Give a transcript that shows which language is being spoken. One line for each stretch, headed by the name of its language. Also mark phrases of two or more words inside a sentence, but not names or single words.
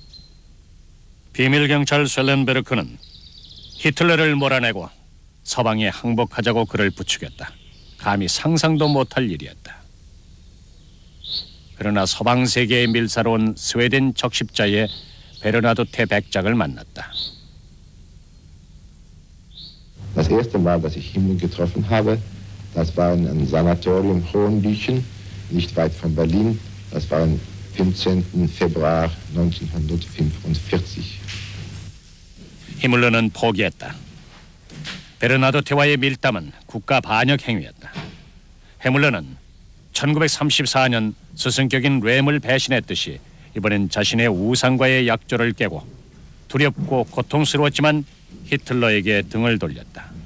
Korean: 비밀경찰 셀렌베르크는 히틀러를 몰아내고 서방에 항복하자고 그를 부추겼다. 감히 상상도 못할 일이었다. 그러나 서방 세계의 밀사로운 스웨덴 적십자의 베르나도테 백작을 만났다.
German: Das erste Mal, dass ich Himmler getroffen habe, das war in einem Sanatorium Hohenlychen, nicht weit von Berlin. Das war am 15. Februar 1945.
Korean: 히물러는 포기했다. 베르나도테와의 밀담은 국가 반역 행위였다. 히물러는 1934년 스승격인 램을 배신했듯이 이번엔 자신의 우상과의 약조를 깨고 두렵고 고통스러웠지만 히틀러에게 등을 돌렸다.